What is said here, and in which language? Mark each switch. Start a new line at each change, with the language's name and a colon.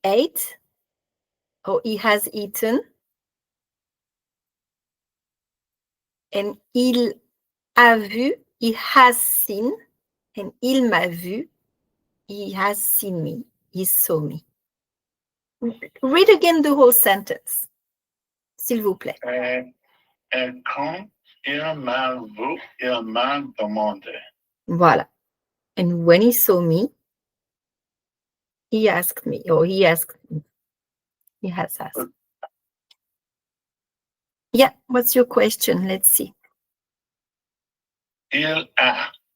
English: ate, or he has eaten. And
French: il a vu,
English: he has seen. And
French: il m'a vu,
English: he has seen me, he saw me. Read again the whole sentence,
French: s'il vous plaît. et quand il m'a vu, il m'a demandé. Voilà.
English: And when he saw me, he asked me, or he asked me. He has asked. Yeah, what's your question? Let's see.
French: Il a.